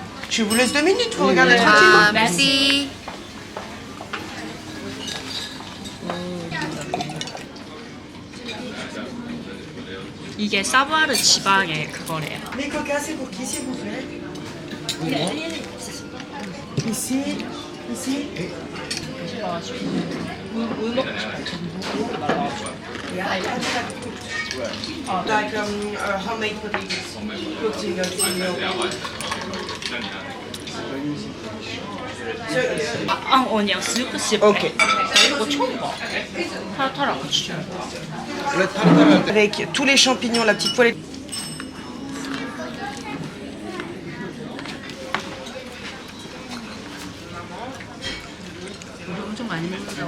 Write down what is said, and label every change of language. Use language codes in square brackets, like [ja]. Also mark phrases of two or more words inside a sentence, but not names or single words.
[fr] Je vous laisse 2 minutes, vous regardez tranquillement. 아, merci. [ko] 이게 사부아르 지방의 그거래요. [fr] Les coca, c'est pour qui, s'il vous plaît? Ici, ici. [en] Like homemade potatoes. Cooked in the [ko] 아니야, 스프 씹. Ok. 이거 처음 봐. 타르타르 같이 줘. 원래 타르타르 할 때 [fr] Avec tous les champignons, la petite poêlée. [ko] 엄청 많이 먹는다고.